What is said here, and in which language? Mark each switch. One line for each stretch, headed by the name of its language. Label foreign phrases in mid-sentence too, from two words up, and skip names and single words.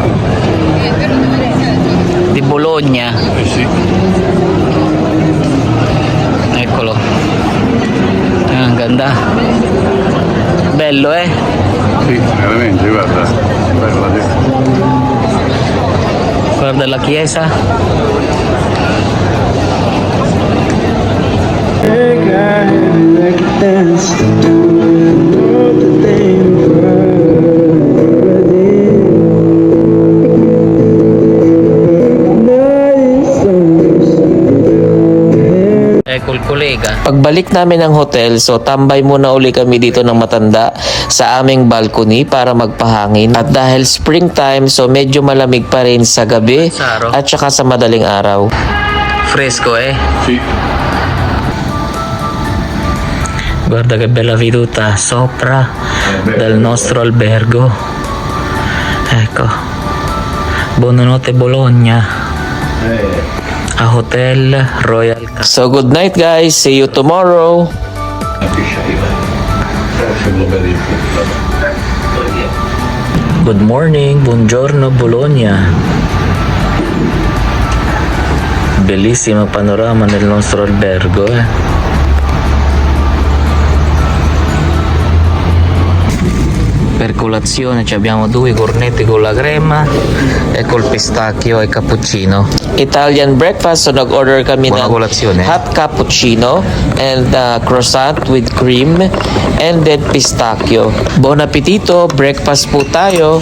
Italian: di Bologna. sì. Eccolo.
Filipino: Ang ganda.
Italian: Bello, Sì, veramente, guarda. Bella, Guarda la chiesa. Ecco il collega.
Filipino: Pagbalik namin ng hotel, so tambay muna uli kami dito ng matanda sa aming balcony para magpahangin. At dahil springtime, so medyo malamig pa rin sa gabi at saka sa madaling araw.
Italian: Fresco, Sì. Guarda che bella veduta sopra del nostro albergo. Ecco. Buonanotte Bologna. A Hotel Royal Casino.
English: So good night guys, see you tomorrow. Good morning,
Italian: buongiorno Bologna. Bellissimo panorama nel nostro albergo, Per colazione ci abbiamo due cornetti con la crema e col pistacchio e cappuccino.
English: Italian breakfast,
Filipino: so nag-order kami
Italian: Buona
Filipino: ng
Italian: colazione.
English: hot cappuccino and croissant with cream and then pistachio.
Italian: Buon appetito,
Filipino: breakfast po tayo.